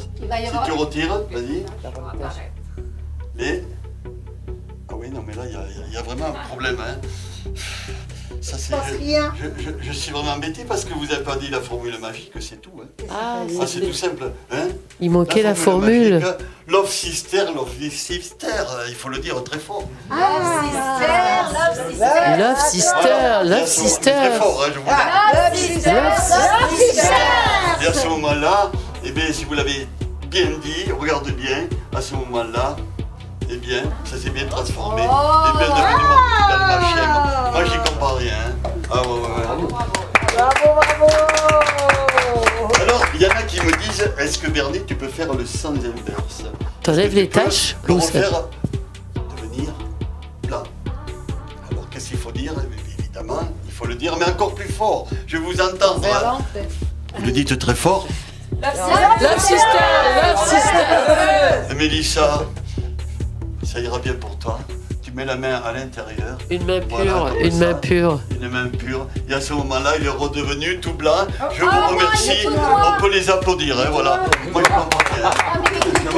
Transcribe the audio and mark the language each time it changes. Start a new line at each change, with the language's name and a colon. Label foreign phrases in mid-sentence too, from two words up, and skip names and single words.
French: Si tu retires, vas-y. Ah oui, non mais là il y a vraiment un problème. Hein. Ça, je suis vraiment embêté parce que vous n'avez pas dit la formule magique, c'est tout. Hein. Ah, c'est tout simple. Hein. Il manquait la formule. Magique,
English: love sister,
French: il faut le dire très fort.
English: Love sister.
French: Très fort, hein, je vous le dis.
English: Love sister.
French: Et à ce moment-là, eh bien, si vous l'avez bien dit, regarde bien, à ce moment-là, eh bien, ça s'est bien transformé. Et bien devenu mon petit dalmatien. Moi, j'y comprends rien. Hein. Ah ouais. Bravo. Alors, il y en a qui me disent, est-ce que Bernie, tu peux faire le sens inverse? T'enlèves les taches le refaire devenir plat. Alors, qu'est-ce qu'il faut dire? Évidemment, il faut le dire, mais encore plus fort. Je vous entends. Vous le dites très fort.
English: Love sister.
French: Mélissa, ça ira bien pour toi. Tu mets la main à l'intérieur. Une main pure, voilà, une main pure. Une main pure. Et à ce moment-là, il est redevenu tout blanc. Je vous remercie. On peut les applaudir, hein, voilà. Moi, je comprends rien.